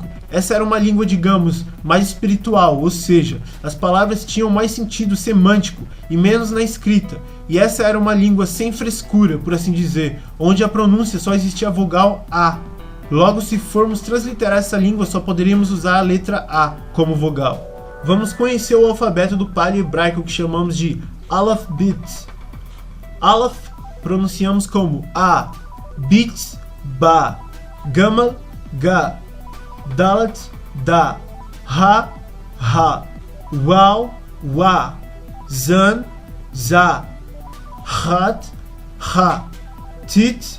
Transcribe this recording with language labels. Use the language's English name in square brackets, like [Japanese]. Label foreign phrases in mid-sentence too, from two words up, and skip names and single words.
[Portuguese] Essa era uma língua, digamos, mais espiritual, ou seja, as palavras tinham mais sentido semântico e menos na escrita, e essa era uma língua sem frescura, por assim dizer, onde a pronúncia só existia a vogal A. Logo, se formos transliterar essa língua, só poderíamos usar a letra A como vogal. Vamos conhecer o alfabeto do paleo-hebraico que chamamos de Aleph-Bet. Aleph pronunciamos como A, Bet, Ba, Gamal, Ga, Dalet, Da, Ha, Ha, Waw, Wa, Zan, Za, Chat, Ha, Tit,